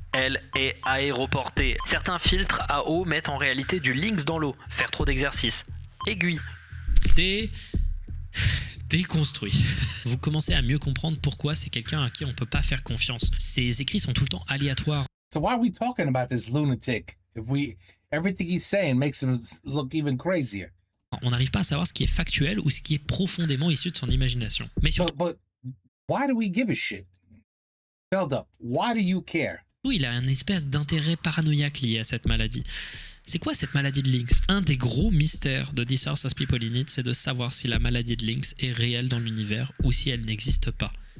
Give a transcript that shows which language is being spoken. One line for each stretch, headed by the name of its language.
French: Elle est aéroportée. Certains filtres à eau mettent en réalité du lynx dans l'eau. Faire trop d'exercice. Aiguille. C'est déconstruit. Vous commencez à mieux comprendre pourquoi c'est quelqu'un à qui on peut pas faire confiance. Ses écrits sont tout le temps aléatoires.
English: So why are we talking about this lunatic if everything he's saying makes him look even crazier?
French: On n'arrive pas à savoir ce qui est factuel ou ce qui est profondément issu de son imagination. Mais surtout,
English: But why do we give a shit? Build up. Why do you care?
French: il a une espèce d'intérêt paranoïaque lié à cette maladie. C'est quoi cette maladie de Lynx? Un des gros mystères de This House Has People in It, c'est de savoir si la maladie de Lynx est réelle dans l'univers ou si elle n'existe pas.